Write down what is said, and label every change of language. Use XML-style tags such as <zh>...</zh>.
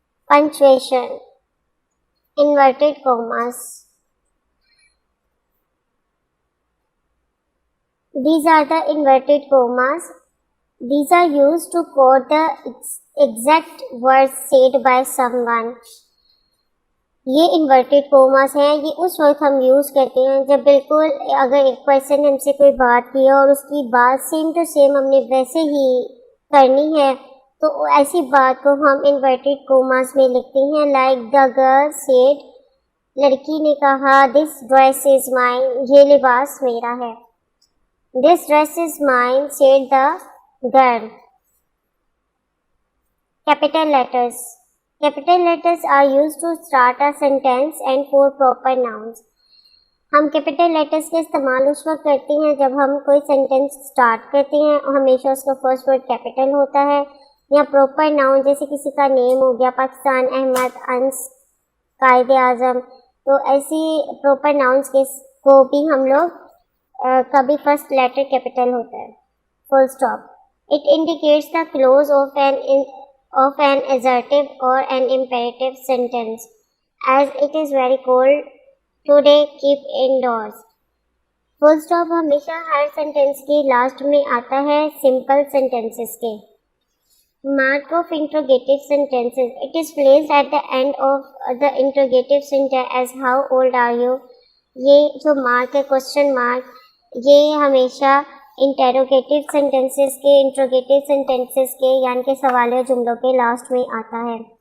<en>Punctuation. Inverted commas. These are the inverted commas. These are used to quote the exact words said by someone.</en> <hi>ये inverted commas हैं, ये उस वक्त हम use करते हैं जब बिल्कुल अगर एक पर्सन ने हमसे कोई बात की और उसकी बात सेम टू सेम हमने वैसे ही करनी है, तो ऐसी बात को हम inverted commas में लिखते हैं.</hi> <en>Like the girl said,</en> <hi>लड़की ने कहा,</hi> <en>this dress is mine,</en> <hi>ये लिबास मेरा है.</hi> <en>This dress is mine, said the girl. Capital letters. Capital letters are used to start a sentence and for proper nouns.</en> <hi>हम capital letters का इस्तेमाल उस वक्त करते हैं जब हम कोई sentence start करते हैं और हमेशा उसका first word capital होता है, या proper noun जैसे किसी का name हो गया, पाकिस्तान, अहमद, अंस, कायदे आजम, तो ऐसी proper nouns को भी हम लोग कभी फर्स्ट लेटर कैपिटल होता है.</hi> <en>Full stop. It indicates the close of an assertive or an imperative sentence. As it is very cold today, keep indoors.</en> <hi>Full stop हमेशा हर सेंटेंस की लास्ट में आता है सिंपल सेंटेंसेस के.</hi> <en>Mark of interrogative sentences. It is placed at the end of the interrogative sentence as how old are you.</en> <hi>ये जो mark है, question mark, ये हमेशा इंटेरोगेटिव सेंटेंसेस के, इंट्रोगेटिव सेंटेंसेस के यानी कि सवालिया जुमलों के लास्ट में आता है.</hi>